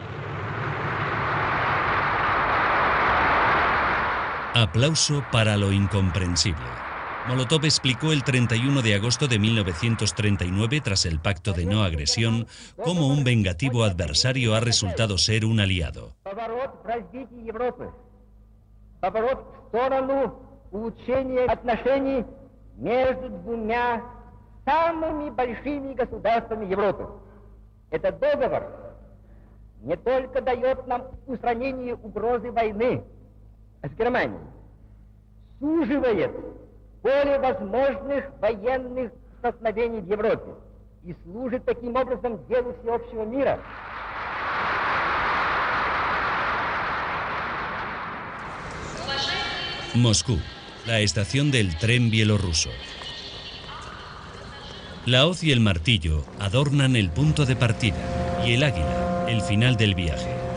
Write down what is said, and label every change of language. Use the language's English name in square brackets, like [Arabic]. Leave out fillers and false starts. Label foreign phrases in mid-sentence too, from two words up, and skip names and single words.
[Spanish] Aplauso para lo incomprensible. Molotov explicó el 31 de agosto de 1939, tras el pacto de no agresión, cómo un vengativo adversario ha resultado ser un aliado. [Russian] Между двумя самыми большими государствами Европы. Этот договор не только дает нам устранение угрозы войны с Германией, суживает поле возможных военных столкновений в Европе и служит таким образом делу всеобщего мира. [Spanish] Moscú, la estación del tren bielorruso. La hoz y el martillo adornan el punto de partida y el águila, el final del viaje.